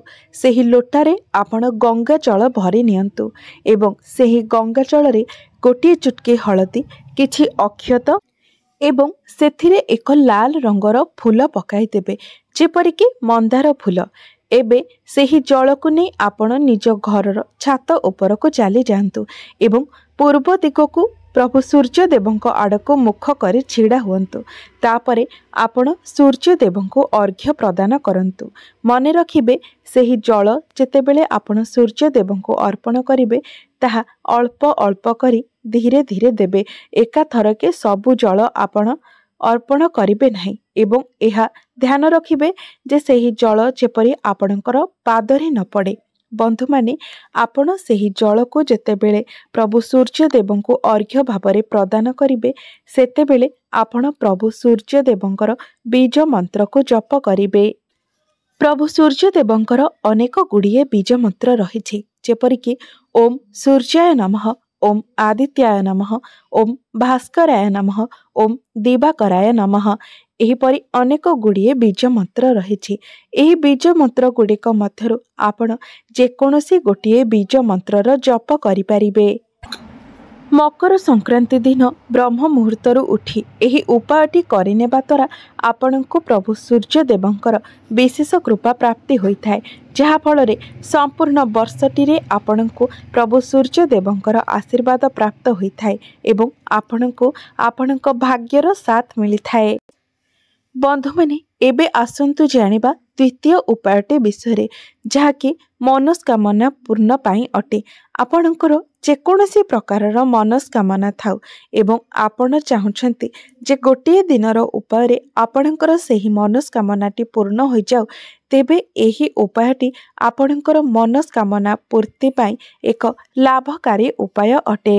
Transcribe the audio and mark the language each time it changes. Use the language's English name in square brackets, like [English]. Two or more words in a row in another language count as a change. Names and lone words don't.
[Odia] ସେହି ଲୋଟାରେ ଆପଣ ଗଙ୍ଗା ଜଳ ଭରି ନିଅନ୍ତୁ ଏବଂ ସେହି ଗଙ୍ଗା ଜଳ ରେ ଗୋଟେ ଚୁଟକି ହଳଦୀ, କିଛି ଅକ୍ଷତ ଏବଂ ସେଥିରେ ଏକ ଲାଲ ରଙ୍ଗର ଫୁଲ ପକାଇ ଦେବେ, ଯେପରିକ ମନ୍ଦାର ଫୁଲ। ଏବେ ସେହି ଜଳ କୁ ନହିଁ ଆପଣ ନିଜ ଘରର ଛାତ ଉପର କୁ ଚାଲି ଯାଉ ଏବଂ ପୂର୍ବ ଦିଗକୁ ପ୍ରଭୁ ସୂର୍ଯ୍ୟଦେବଙ୍କୁ ଆଡ଼କୁ ମୁଖ କର ଛିଡ଼ା ହୁଅନ୍ତୁ। ତାପରେ ଆପଣ ସୂର୍ଯ୍ୟଦେବଙ୍କୁ ଅର୍ଘ୍ୟ ପ୍ରଦାନ କରନ୍ତୁ। ମନେ ରଖିବେ ସେହି ଜଳ ଯେତେବେଳେ ଆପଣ ସୂର୍ଯ୍ୟଦେବଙ୍କୁ ଅର୍ପଣ କରିବେ ତାହା ଅଳ୍ପ ଅଳ୍ପ କରି ଧୀରେ ଧୀରେ ଦେବେ। ଏକା ଥରକେ ସବୁ ଜଳ ଆପଣ ଅର୍ପଣ କରିବେ ନାହିଁ ଏବଂ ଏହା ଧ୍ୟାନ ରଖିବେ ଯେ ସେହି ଜଳ ଯେପରି ଆପଣଙ୍କର ପାଦରେ ନ ପଡ଼େ। ବନ୍ଧୁ ମାନେ ଆପଣ ସେହି ଜଳ କୁ ଯେତେବେଳେ ପ୍ରଭୁ ସୂର୍ଯ୍ୟଦେବଙ୍କୁ ଅର୍ଘ୍ୟ ଭାବରେ ପ୍ରଦାନ କରିବେ ସେତେବେଳେ ଆପଣ ପ୍ରଭୁ ସୂର୍ଯ୍ୟଦେବଙ୍କର ବୀଜ ମନ୍ତ୍ର କୁ ଜପ କରିବେ। ପ୍ରଭୁ ସୂର୍ଯ୍ୟଦେବଙ୍କର ଅନେକ ଗୁଡ଼ିଏ ବୀଜ ମନ୍ତ୍ର ରହିଛି, ଯେପରିକ [Sanskrit] ओम सूर्याय नमः, ओम आदित्याय नमः, ओम भास्कराय नमः, ओम दिवाकराय नमः। [Odia] ଏହିପରି ଅନେକ ଗୁଡ଼ିଏ ବୀଜ ମନ୍ତ୍ର ରହିଛି। ଏହି ବୀଜ ମନ୍ତ୍ର ଗୁଡ଼ିକ ମଧ୍ୟରୁ ଆପଣ ଯେକୌଣସି ଗୋଟିଏ ବୀଜ ମନ୍ତ୍ରର ଜପ କରି ପାରିବେ। ମକର ସଂକ୍ରାନ୍ତି ଦିନ ବ୍ରହ୍ମ ମୁହୂର୍ତ୍ତରୁ ଉଠି ଏହି ଉପାୟଟି କରିନେବା ଦ୍ୱାରା ଆପଣଙ୍କୁ ପ୍ରଭୁ ସୂର୍ଯ୍ୟଦେବଙ୍କର ବିଶେଷ କୃପା ପ୍ରାପ୍ତି ହୋଇଥାଏ, ଯାହା फଳରେ ସମ୍ପୂର୍ଣ୍ଣ ବର୍ଷଟି ଆପଣଙ୍କୁ ପ୍ରଭୁ ସୂର୍ଯ୍ୟଦେବଙ୍କର ଆଶୀର୍ବାଦ ପ୍ରାପ୍ତ ହୋଇଥାଏ ଏବଂ ଆପଣଙ୍କୁ ଆପଣଙ୍କୁ ଭାଗ୍ୟର ସାଥ ମିଳିଥାଏ। ବନ୍ଧୁ ମାନେ ଏବେ ଆସନ୍ତୁ ଜାଣିବା ଦ୍ୱିତୀୟ ଉପାୟଟି ବିଷୟ ଯାହାକି ମନସ୍କାମନା ପୂର୍ଣ୍ଣ ପାଇଁ ଅଟେ। ଆପଣଙ୍କର ଯେକୌଣସି ପ୍ରକାରର ମନସ୍କାମନା ଥାଉ ଏବଂ ଆପଣ ଚାହୁଁଛନ୍ତି ଯେ ଗୋଟେ ଦିନର ଉପାୟ ଆପଣଙ୍କର ସେହି ମନସ୍କାମନାଟି ପୂର୍ଣ୍ଣ ହୋ ଯାଉ, ତେବେ ଏହି ଉପାୟଟି ଆପଣଙ୍କର ମନସ୍କାମନା ପୂର୍ତ୍ତି ପାଇଁ ଏକ ଲାଭକାରୀ ଉପାୟ ଅଟେ।